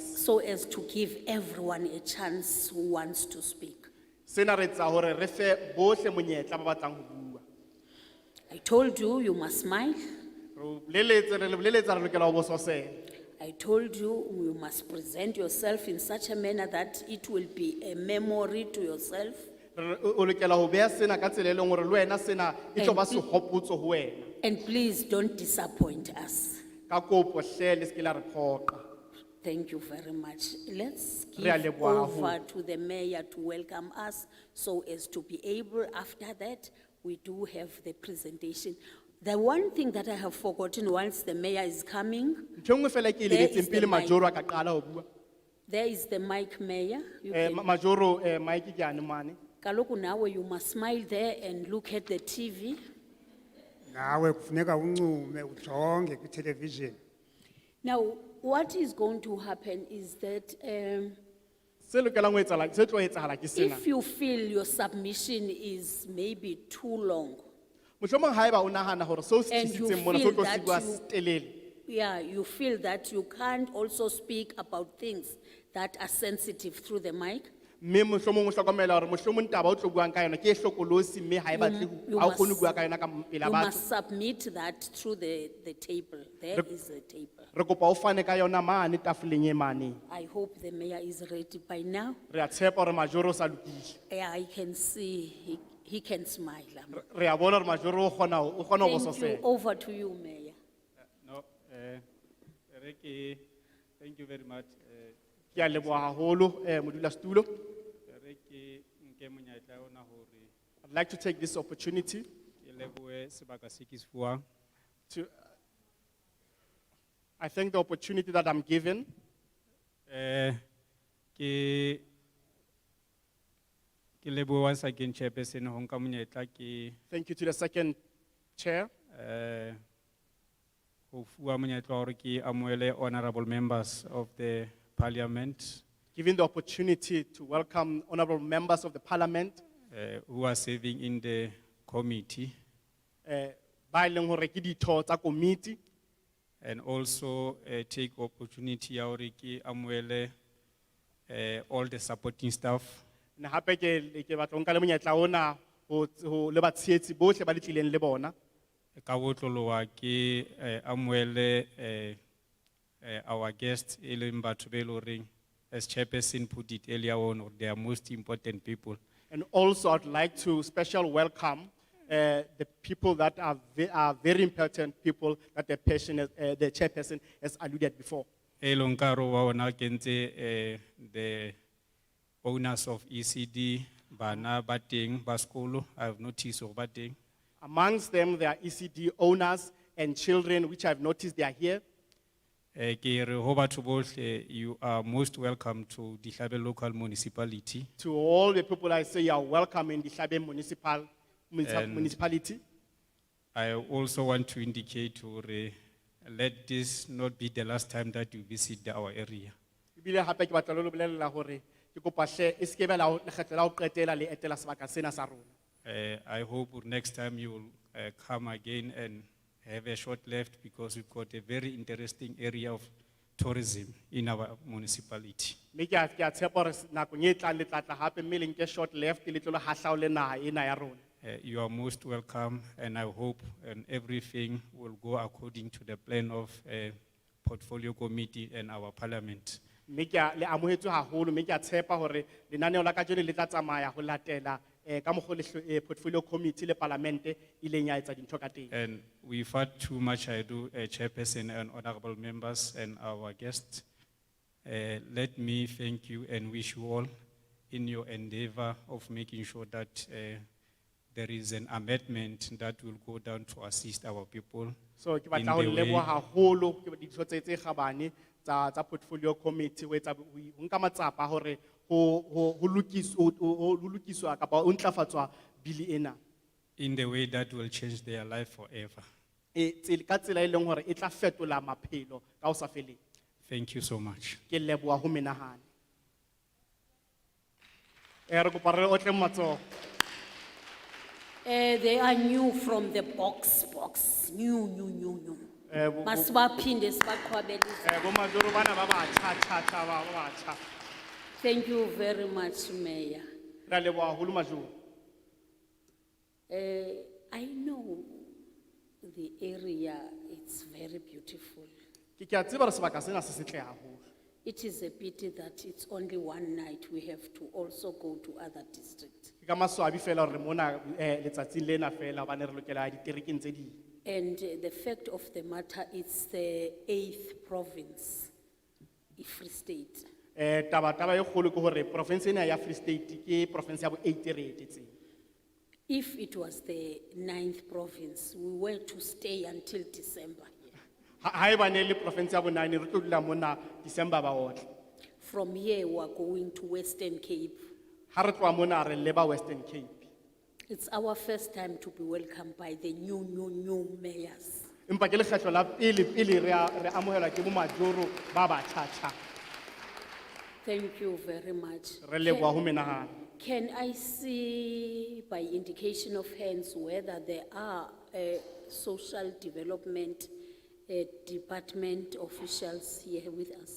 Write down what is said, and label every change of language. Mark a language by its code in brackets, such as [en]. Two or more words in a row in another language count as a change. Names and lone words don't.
[en] So as to give everyone a chance who wants to speak. [st] Sena re etsa hore re fe bohle monyetla ba batlang ho bua. [en] I told you, you must smile. [st] Re leletsa re lokela ho bososela. [en] I told you, you must present yourself in such a manner that it will be a memory to yourself. [st] O lokela ho beha sena ka tsela e leng hore le wena sena e tlo ba sehopotso ho wena. [en] And please don't disappoint us. [st] Ka kopo hle le se ke la re phoqa. [en] Thank you very much. Let's [st] Re a [en] give [st] leboha [en] over to the mayor to welcome us so as to be able, after that, we do have the presentation. The one thing that I have forgotten once the mayor is coming, [st] Ntho e nngwe fela ke e [en] There is [st] lebetseng [en] the [st] pele [en] mic. [st] majoro a ka qala ho bua. [en] there is the mic mayor. You can- [st] Majoro Mike ke ane mane. [xh] Kaloku nawe, [en] you must smile there and look at the TV. [xh] Nawe kufuneka uncume ujonge ku television. [en] Now, what is going to happen is that [st] Se lokelang ho etsahala se tlo etsahala ke sena. [en] if you feel your submission is maybe too long, [st] Mohlomong haeba o nahana hore seo se [en] And you [st] tlisitseng mona se [en] feel [st] tlo [en] that [st] sigwa [en] you- [st] se telele. [en] yeah, you feel that you can't also speak about things that are sensitive through the mic, [st] Mme mohlomong o hlokomela hore mohlomong taba o tlo buang ka yona ke e hlokolosi mme ha e batle [en] you [st] ha o kgone ho [en] must- [st] bua ka yona ka pela [en] you [st] batho. [en] must submit that through the table. There is a table. [st] Re kopa o fane ka yona mane tafoleng e mane. [en] I hope the mayor is ready by now. [st] Re a tshepa hore majoro o sa lokile. [en] Yeah, I can see he can smile. [st] Re a bona hore majoro o kgona ho [en] Thank you. [st] bososela. [en] Over to you, Mayor. No, Ricky, thank you very much. [st] Ke a leboha haholo modulasetulo. Ricky, nke monyetla ona hore [en] I'd like to take this opportunity [st] ke lebohe sebaka se ke se fuwang. [en] to I thank the opportunity that I'm given. [st] Ke lebohe [en] once again [st] chairperson ho nka monyetla ke [en] Thank you to the second chair [st] ho fuwa monyetla hore ke amohele [en] honorable members of the parliament giving the opportunity to welcome honorable members of the parliament who are serving in the committee. [st] ba e leng hore ke ditho tsa committee. [en] and also take opportunity [st] ya hore ke amoele [en] all the supporting staff. [st] Ne hape ke batla ho nka le monyetla ona ho le batshehetsi bohle ba le tlileng le bona. Ka botloloha ke amoele [en] our guests [st] e leng batho be lo reng, [en] as chairperson put it earlier on, or they are most important people. And also I'd like to special welcome the people that are very important people that the chairperson has alluded before. [st] E leng karo wa ona ke ntse [en] the owners of ECD, [st] bana ba teng ba sekolo, [en] I have noticed [st] hore ba teng. [en] Amongst them, there are ECD owners and children, which I've noticed they are here. [st] Ke re ho batho bohle, [en] you are most welcome to Dihlabe local municipality. To all the people I say you are welcome in the Dihlabe municipality. I also want to indicate hore let this not be the last time that you visit our area. [st] Ebile hape ke batla le ho bolella hore ke kopa hle e se ke be la lekgetlo la ho qetela le etela sebaka sena sa rona. [en] I hope next time you will come again and have a short left, because we've got a very interesting area of tourism in our municipality. [st] Mme ke a tshepa hore nakong e tlang le tla tla hape mme le nke [en] short left [st] le tlo le hahlaole naha ena ya rona. [en] You are most welcome, and I hope everything will go according to the plan of portfolio committee and our parliament. [st] Mme ke le amohetswe haholo, mme ke a tshepa hore lenaneo la kajeno le tla tsamaya ho latela ka mokgwa le [en] portfolio committee [st] le parliamente ileng ya etsa dintho ka teng. [en] And we've had too much ado, chairperson and honorable members and our guests. Let me thank you and wish you all in your endeavor of making sure that there is an amendment that will go down to assist our people. [st] So ke [en] in [st] batla ho [en] the [st] leboha [en] way- [st] haholo ke dintho tse kgabane tsa [en] portfolio committee [st] ho etsa ho nka matsapa hore ho lokiswa kapa ho ntlafatswa bili ena. [en] in the way that will change their life forever. [st] Ka tsela e leng hore e tla fetola maphelo ka ho sa feleng. [en] Thank you so much. [st] Ke leboha ho menahane. Re kopa re otle matsoho. [en] They are new from the box, new. [xh] Masibaphinde sibaqhwabelise. [st] Bo majoro bana ba batjha ba batjha. [en] Thank you very much, Mayor. [st] Re a leboha haholo majoro. [en] I know the area, it's very beautiful. [st] Ke a tseba re sebaka sena se setle haholo. [en] It is a pity that it's only one night. We have to also go to other districts. [st] Ke ka maswabi fela hore mona letsatsing lena fela hobane re lokela diterekeng tse ding. [en] And the fact of the matter, it's the 8th province, Free State. [st] Taba e kgolo ke hore province ena ya Free State ke province ya bo 8 re etetseng. [en] If it was the 9th province, we were to stay until December. [st] Ha e bane le province ya bo 9 re tlo dula mona December ba otle. [en] From here, we are going to Western Cape. [st] Ha re tloa mona re leba Western Cape. [en] It's our first time to be welcomed by the new mayors. [st] Empa ke lekgetlo la pele re amohelwa ke bo majoro ba batjha. [en] Thank you very much. [st] Re leboha ho menahane. [en] Can I see by indication of hands whether there are social development department officials here with us?